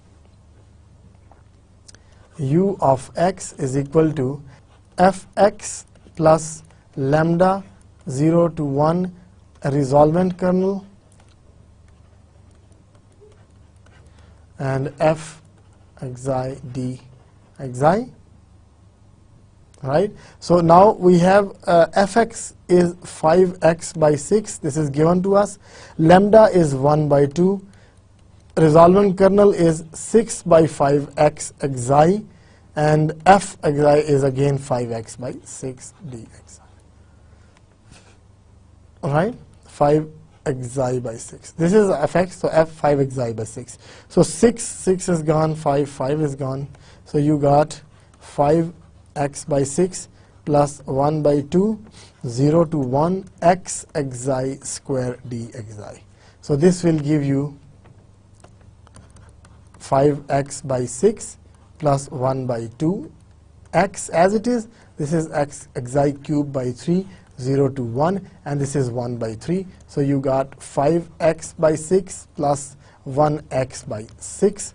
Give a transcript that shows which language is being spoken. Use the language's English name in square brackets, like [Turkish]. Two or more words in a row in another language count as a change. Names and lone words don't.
[English] u of x is equal to fx plus lambda 0 to 1 a resolvent kernel and f xi d xi, right? So now we have fx is 5x by 6, this is given to us. Lambda is 1 by 2. Resolvent kernel is 6 by 5x xi, and f xi is again 5x by 6 d xi. Alright, 5 xi by 6. This is fx, so f 5 xi by 6. So 6 is gone, 5 is gone. So you got 5x by 6 plus 1 by 2, 0 to 1 x xi square d xi. So this will give you 5x by 6 plus 1 by 2 x as it is. This is x xi cube by 3, 0 to 1, and this is 1 by 3. So you got 5x by 6 plus 1x by 6.